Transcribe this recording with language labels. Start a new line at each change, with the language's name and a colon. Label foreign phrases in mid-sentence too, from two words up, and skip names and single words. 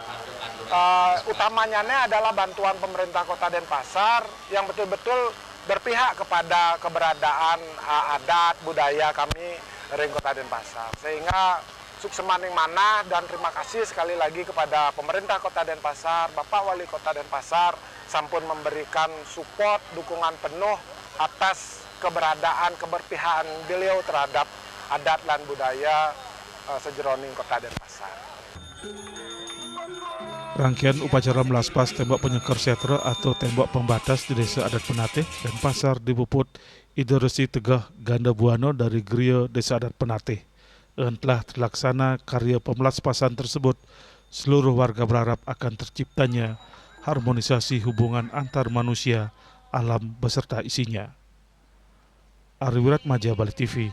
Indonesian: Utamanya adalah bantuan pemerintah Kota Denpasar yang betul-betul berpihak kepada keberadaan adat budaya kami dari Kota Denpasar, sehingga sukses maning mana dan terima kasih sekali lagi kepada pemerintah Kota Denpasar, Bapak Wali Kota Denpasar sampun memberikan support, dukungan penuh atas keberadaan keberpihakan beliau terhadap adat dan budaya sejroning Kota Denpasar. Rangkaian upacara melaspas tembok penyengker setra atau tembok pembatas di Desa Adat Penatih Denpasar dipuput Ide Resi Tegah Ganda Buana dari Griya Desa Adat Penatih. Dan telah terlaksana karya pemelaspasan tersebut, seluruh warga berharap akan terciptanya harmonisasi hubungan antar manusia, alam beserta isinya. Ari Wiratmaja, Bali TV.